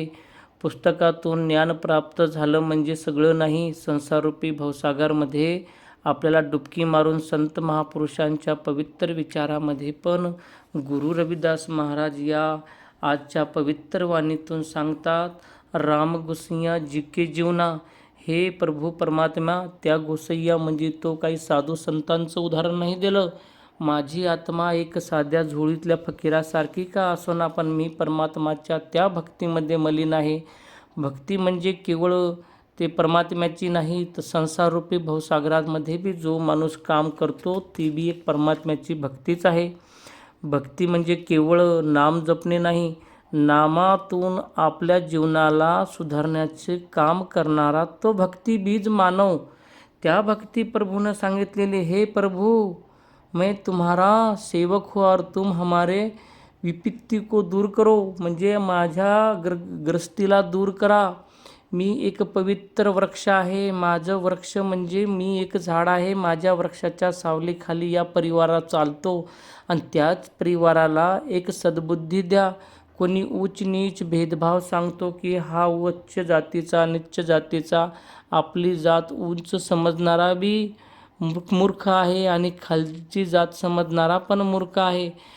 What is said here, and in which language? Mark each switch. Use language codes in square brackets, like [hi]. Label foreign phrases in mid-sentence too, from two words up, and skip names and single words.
[mr] पुस्तकातून ज्ञान प्राप्त झालं म्हणजे सगळं नाही. संसाररूपी भवसागरमध्ये आपल्याला डुबकी मारून संत महापुरुषांच्या पवित्र विचारामध्ये पण गुरु रविदास महाराज या आजच्या पवित्र वाणीतून सांगतात, [hi] राम गोसैया जिके जीवना, [mr] हे प्रभू परमात्मा, त्या गोसैया म्हणजे तो काही साधू संतांचं उदाहरण नाही दिलं. माझी आत्मा एक साध्या झोळीतल्या फकीरासारखी का असोना, पण मी परमात्माच्या त्या भक्तीमध्ये मलिन आहे. भक्ती म्हणजे केवळ ते परमात्म्याची नाही, तर संसाररूपी भवसागरामध्ये बी जो माणूस काम करतो ती बी एक परमात्म्याची भक्तीच आहे. भक्ती म्हणजे केवळ नाम जपणे नाही, नामातून आपल्या जीवनाला सुधारण्याचे काम करणारा तो भक्ती बीज मानव. त्या भक्ती प्रभूनं सांगितलेले, [hi] हे प्रभू मैं तुम्हारा सेवक हूँ और तुम हमारे विपत्ती को दूर करो, [mr] म्हणजे माझ्या ग्रस्तीला दूर करा. मी एक पवित्र वृक्ष आहे. माझं वृक्ष म्हणजे मी एक झाड आहे. माझ्या वृक्षाच्या सावलीखाली या परिवारात चालतो आणि त्याच परिवाराला एक सद्बुद्धी द्या. कोणी उच्च नीच भेदभाव सांगतो की हा उच्च जातीचा नीच जातीचा, आपली जात उंच समजणारा बी मूर्ख आहे आणि खालची जात समजणारा पण मूर्ख आहे.